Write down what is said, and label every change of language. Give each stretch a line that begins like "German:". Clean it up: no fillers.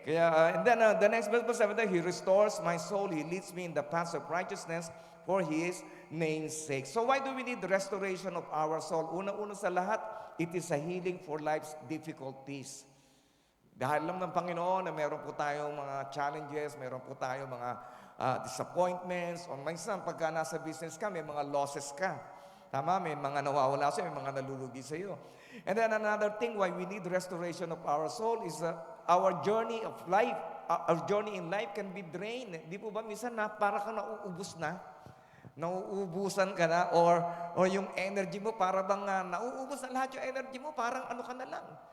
English: Kaya, and then the next verse, 7, He restores my soul. He leads me in the paths of righteousness for His name's sake. So why do we need the restoration of our soul?
Filipino: Una-una sa lahat,
English: it is a healing for life's difficulties.
Filipino: Dahil lang ng Panginoon na meron po tayong mga challenges, meron po tayong mga disappointments, o minsan pagka nasa business ka, may mga losses ka. Tama, may mga nawawala sa'yo, may mga nalulugi sa'yo.
English: And then another thing why we need restoration of our soul is our journey of life, our journey in life can be drained.
Filipino: Di po ba, minsan para kang nauubos na, nauubusan ka na, or yung energy mo, para bang nauubos na lahat yung energy mo, parang ano ka na lang.